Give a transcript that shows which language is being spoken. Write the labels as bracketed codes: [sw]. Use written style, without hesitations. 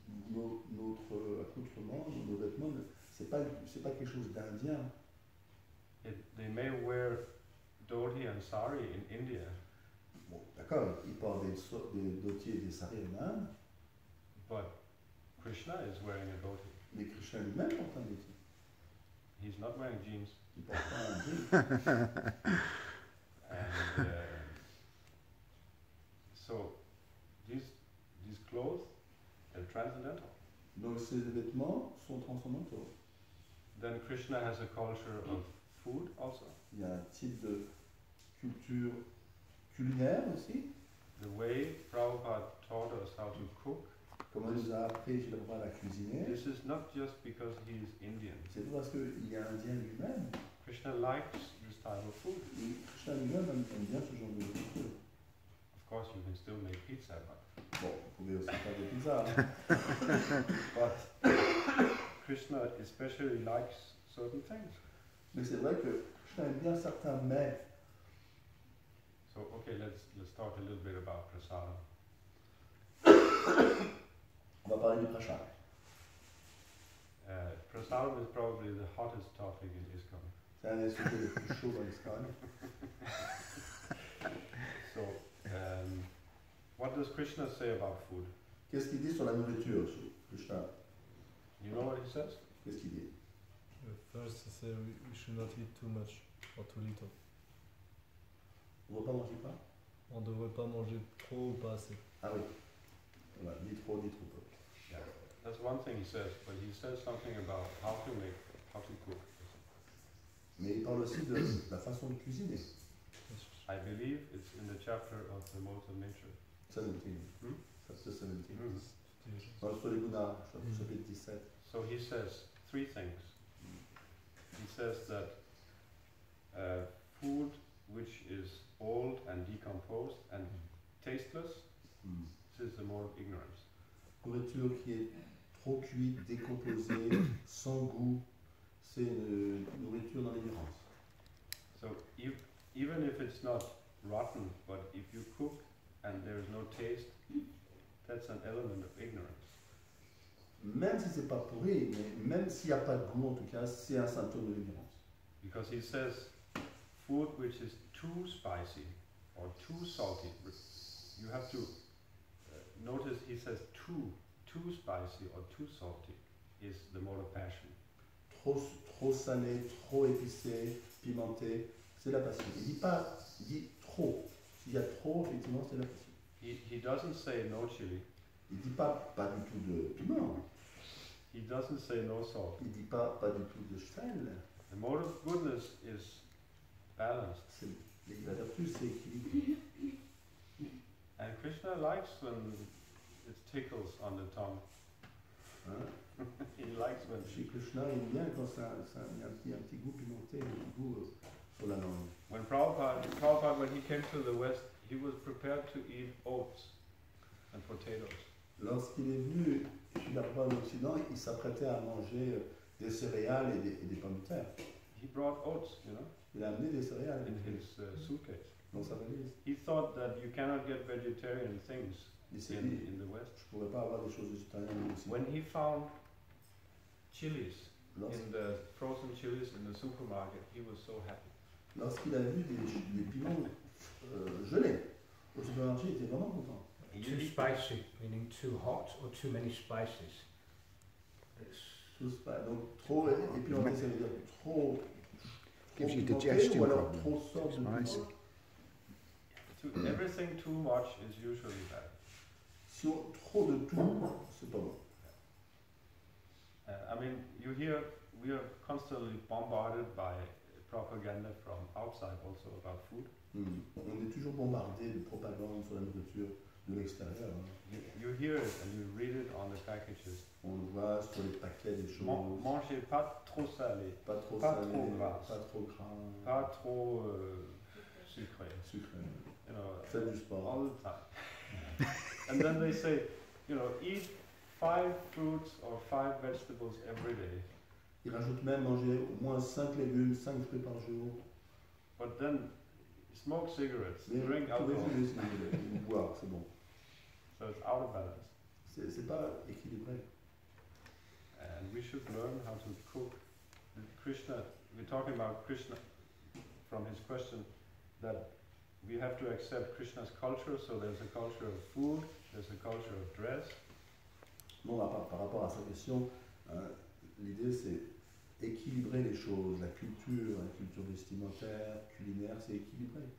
[fr] Notre accoutrement, nos vêtements, c'est pas quelque chose d'indien. [en] They may wear dhoti and sari in India. [fr] Bon, d'accord, ils portent des dhotis et des saris en Inde. [en] But Krishna is wearing a dhoti. [fr] Mais Krishna lui-même porte un dhoti. [en] He's not wearing jeans. [fr] Il porte pas un jean. [en] And so these clothes, they're transcendental. [fr] Donc ces vêtements sont transcendantaux. [en] Then Krishna has a culture of food also. [fr] Il y a un type de culture culinaire aussi. [en] The way Prabhupada taught us how to cook, [fr] Comme on nous a appris chez le Prabhupada à cuisiner. [en] this is not just because he is Indian. [fr] C'est pas parce qu'il est indien lui-même. [en] Krishna likes this type of food. [fr] Krishna lui-même aime bien ce genre de nourriture. [en] Of course, you can still make pizza, but [fr] Bon, vous pouvez aussi faire des pizzas. Hein. [en] but Krishna especially likes certain things. [fr] Mais c'est vrai que Krishna aime bien certains mets. [en] So okay, let's talk a little bit about prasadam. [fr] On va parler du prashad. [en] Prasadam is probably the hottest topic in ISKCON. [fr] C'est un des sujets les plus chauds dans l'ISKCON. [en] So, what does Krishna say about food? [fr] Qu'est-ce qu'il dit sur la nourriture, Krishna? [en] You know what he says? [fr] Qu'est-ce qu'il dit? [en] First, he said we should not eat too much or too little. [fr] On ne va pas manger pas? On ne devrait pas manger trop ou pas assez. Ah oui. Voilà, ni trop peu. [en] Yeah, that's one thing he says, but he says something about how to cook. [fr] Mais il parle aussi de la façon de cuisiner. [en] I believe it's in the chapter of the modes of nature. 17. Hmm? Chapter 17. Mm. [fr] Dans le sur les Guna, chapitre 17. [en] So he says three things. He says that food which is old and decomposed and tasteless, this is the mode of ignorance. [fr] Nourriture qui est trop cuite, décomposée, sans goût, c'est une nourriture dans l'ignorance. [en] So even if it's not rotten, but if you cook and there is no taste, that's an element of ignorance. [fr] Même si c'est pas pourri, mais même s'il n'y a pas de goût, en tout cas, c'est un symptôme de l'ignorance. [en] Because he says food which is too spicy or too salty, you have to notice he says too spicy or too salty is the mode of passion. [fr] Trop salé, trop épicé, pimenté, c'est la passion. Il dit pas, il dit trop. S'il y a trop, effectivement, c'est la passion. [en] He doesn't say no chili. [fr] Il dit pas du tout de piment. [en] He doesn't say no salt. [fr] Il dit pas du tout de sel. [en] The mode of goodness is balanced. [fr] La vertu, c'est équilibré. [en] And Krishna likes when it tickles on the tongue. Hein? He likes when [fr] Chez Krishna, il aime bien quand il y a un petit goût pimenté, un petit goût sur la langue. [en] when Prabhupada, when he came to the West, he was prepared to eat oats and potatoes. [fr] Lorsqu'il est venu chez la Prabhupada en Occident, il s'apprêtait à manger des céréales et des pommes de terre. [en] He brought oats, you know, [fr] Il a amené des céréales [en] in his suitcase. [fr] dans sa valise. [en] He thought that you cannot get vegetarian things [fr] Il s'est dit, [en] in the West. [fr] je ne pourrais pas avoir des choses végétariennes ici. [en] When he found chilies [fr] Lorsqu'- [en] in the frozen chilies in the supermarket, he was so happy. [fr] Lorsqu'il a vu des piments gelés au supermarché, il était vraiment content. [en] Too spicy, meaning too hot or too many spices. [fr] Donc trop épimenté, ça veut dire trop [en] Gives you [fr] pimenté [en] digestion [fr] ou alors [en] problems. [fr] trop sortes de [en] Spicy. [fr] piments. [en] Everything too much is usually bad. [fr] Si on trop de tout, c'est pas bon. [en] I mean, we are constantly bombarded by propaganda from outside also about food. [fr] On est toujours bombardé de propagande sur la nourriture de l'extérieur. Hein. [en] You hear it and you read it on the packages. [fr] On le voit sur les paquets des choses. Mangez pas trop salé, Pas trop pas salé, trop gras. pas trop gras, pas trop sucré. sucré. [en] You know, [fr] Faites du sport. [en] all the time. And then they say, you know, eat 5 fruits or 5 vegetables every day. [fr] Il rajoute même manger au moins 5 légumes, 5 fruits par jour. [en] But then smoke cigarettes, [fr] Mais [en] drink [fr] vous pouvez [en] alcohol. [fr] fumer si vous voulez, ou boire, c'est bon. [en] So it's out of balance. [fr] C'est pas équilibré. [en] And we should learn how to cook. Krishna, we're talking about Krishna from his question, that we have to accept Krishna's culture. So there's a culture of food, there's a culture of dress. [fr] Bon, par rapport à sa question, l'idée c'est équilibrer les choses. La culture vestimentaire, culinaire, c'est équilibré.